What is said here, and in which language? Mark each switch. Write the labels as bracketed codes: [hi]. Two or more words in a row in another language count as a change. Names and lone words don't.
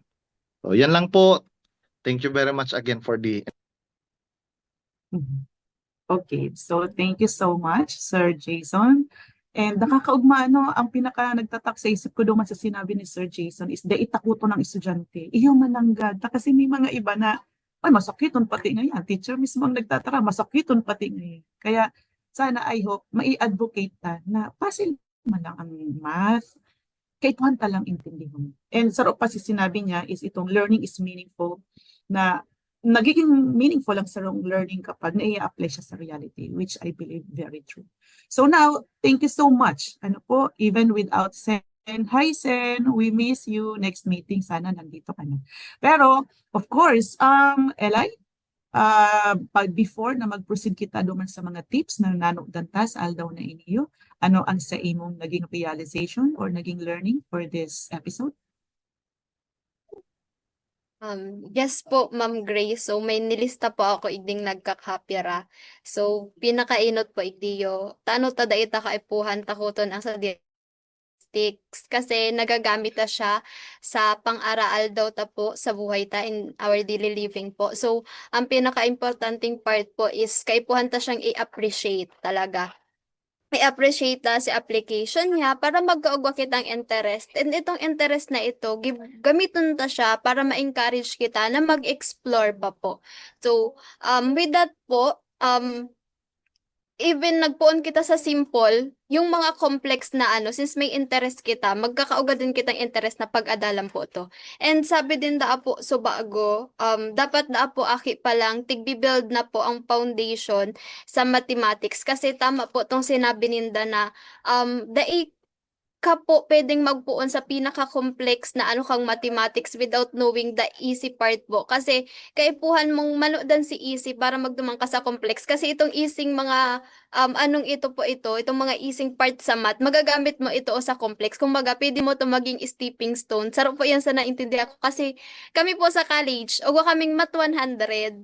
[tl] So yan lang po. [en] Thank you very much again for the Okay, so thank you so much, Sir Jason. [tl] And nakakaugma, ang pinaka nagtatak sa isip ko doon sa sinabi ni Sir Jason is itakuto ng estudyante. [bik] Iyo mananggad. [tl] Kasi may mga iba na, ay masakiton pati ngayon. Teacher mismo ang nagtatara, masakiton pati ngayon. [bik] Kaya sana [en] I hope [bik] mai-advocate ta na pasil man lang ang math, kahit one lang intindihan. [tl] And sarap pa si sinabi niya is itong learning is meaningful, na nagiging meaningful ang sarong learning kapag na-i-apply siya sa reality, [en] which I believe very true. So now, thank you so much. Even without Sen. Hi Sen, we miss you. Next meeting, [tl] sana nandito ka na. Pero, [en] of course, [bik] Eli, before na mag-proceed kita duman sa mga tips na nanugdantas, aldaw na iniyo, ano ang sa imong naging realization or naging learning for this episode? [en] Yes po, Ma'am Grace. [bik] So, may nilista po ako igding nagkakapira. So, pinakainot po igdiyo. Tano ta daita kaipuhan takuton ang sa statistics kasi nagagamit ta siya sa pang-araal daw ta po sa buhay ta [en] in our daily living [bik] po. So, ang pinaka-importanting part po is kaipuhan ta siyang i-appreciate talaga. i-appreciate ta si application niya para magkaugwa kitang interest. And itong interest na ito, gamiton ta siya para ma-encourage kita na mag-explore pa po. So, [en] with that [bik] po, even nagpuon kita sa simple, yung mga complex na since may interest kita, magkakauga din kitang interest na pag-adalan po to. And sabi din da po so bago, dapat da po aki pa lang, tigbi-build na po ang foundation sa mathematics. Kasi tama po tong sinabi ninda na, dai ka po pwedeng magpuon sa pinaka-complex na kang mathematics without knowing the easy part po. Kasi kaipuhan mong manodan si easy para magdumang ka sa complex. Kasi itong easing mga, itong mga easing part sa math, magagamit mo ito o sa complex. [tl] Kung baga, pwede mo to maging [en] stepping stone. [tl] Sarap po yan sa naintindihan ko. [bik] Kasi kami po sa college, ugo kaming math 100.